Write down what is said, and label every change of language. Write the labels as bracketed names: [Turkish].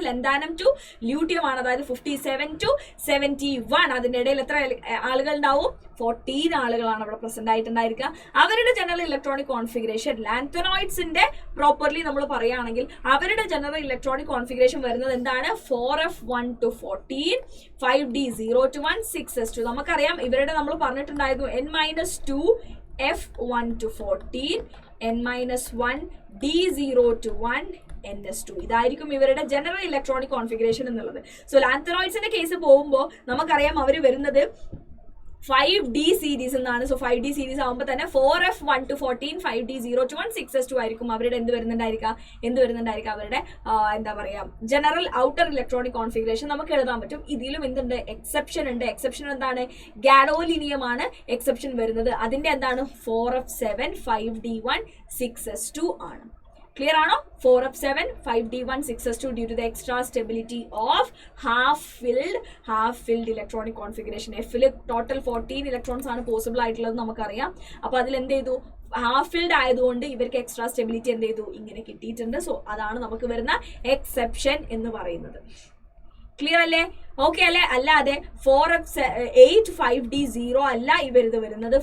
[Malayalam] ലന്താനം to luteum ആണ്, അതായത് 57 to 71. അതിന്റെ ഇടയിൽ എത്ര ആളുകൾ ഉണ്ടാവും? 14 ആളുകളാണ് അവിടെ പ്രസന്റ് ആയിട്ടുണ്ടായിരിക്കുക. അവരുടെ ജനറൽ ഇലക്ട്രോണിക് കോൺഫിഗറേഷൻ ലാന്തനോയിഡ്സിന്റെ പ്രോപ്പർലി നമ്മൾ പറയുകയാണെങ്കിൽ അവരുടെ ജനറൽ ഇലക്ട്രോണിക് കോൺഫിഗറേഷൻ വരുന്നത് എന്താണ്? [English] 4f1 to 14, 5d0 to 1, 6s2. [Malayalam] നമുക്കറിയാം ഇവരുടെ നമ്മൾ പറഞ്ഞിട്ടുണ്ടായിരുന്നു n-2 f1 to 14, n-1 d0 to 1, ns2. ഇതായിരിക്കും ഇവരുടെ ജനറൽ ഇലക്ട്രോണിക് കോൺഫിഗറേഷൻ എന്നുള്ളത്. സോ ലാന്തനോയിഡ്സിന്റെ കേസ് പോകുമ്പോൾ നമുക്കറിയാം അവർ വരുന്നത് 5d സീരീസ് എന്നാണ്. സോ 5d സീരീസ് ആകുമ്പോൾ തന്നെ 4f1 to 14, 5d0 to 1, 6s2 ആയിരിക്കും അവരുടെ എന്ത് വരുന്നുണ്ടായിരിക്കുക അവരുടെ എന്താ പറയാ ജനറൽ ഔട്ടർ ഇലക്ട്രോണിക് കോൺഫിഗറേഷൻ നമുക്ക് എഴുതാൻ പറ്റും. ഇതിലും എന്തുണ്ട്? എക്സെപ്ഷൻ ഉണ്ട്. എക്സെപ്ഷൻ എന്താണ്? ഗാഡോലിനിയം ആണ് എക്സെപ്ഷൻ വരുന്നത്. അതിന്റെ എന്താണ്? 4f7, 5d1, 6s2 ആണ്. Clear ആണോ? [English] 4f7, 5d1, 6s2 due to the extra stability of half-filled electronic configuration. [Malayalam] Fൽ total 14 electrons ആണ് പോസിബിൾ ആയിട്ടുള്ളത് നമുക്കറിയാം. അപ്പൊ അതിൽ എന്ത് ചെയ്തു? ഹാഫ് ഫിൽഡ് ആയതുകൊണ്ട് ഇവർക്ക് എക്സ്ട്രാ സ്റ്റെബിലിറ്റി എന്ത് ചെയ്തു? ഇങ്ങനെ കിട്ടിയിട്ടുണ്ട്. സോ അതാണ് നമുക്ക് വരുന്ന എക്സെപ്ഷൻ എന്ന് പറയുന്നത്. ക്ലിയർ അല്ലേ? ഓക്കെ അല്ലേ? അല്ലാതെ 4f8, 5d0 അല്ല ഇവരിത് വരുന്നത്.